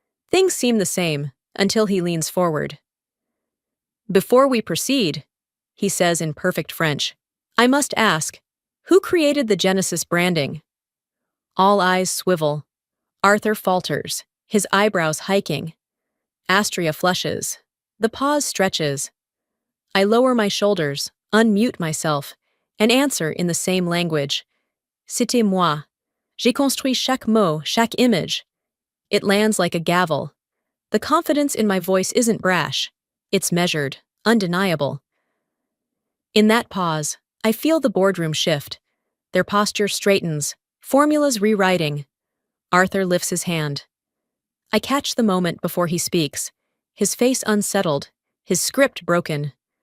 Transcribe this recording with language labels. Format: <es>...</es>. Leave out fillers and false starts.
<en>Things seem the same, until he leans forward. "Before we proceed," he says in perfect French, "I must ask, who created the Genesis branding?" All eyes swivel. Arthur falters, his eyebrows hiking. Astria flushes. The pause stretches. I lower my shoulders, unmute myself, and answer in the same language.</en> <fr>"C'était moi. J'ai construit chaque mot, chaque image."</fr> <en>It lands like a gavel. The confidence in my voice isn't brash. It's measured, undeniable. In that pause, I feel the boardroom shift. Their posture straightens, formulas rewriting. Arthur lifts his hand. I catch the moment before he speaks, his face unsettled, his script broken.</en>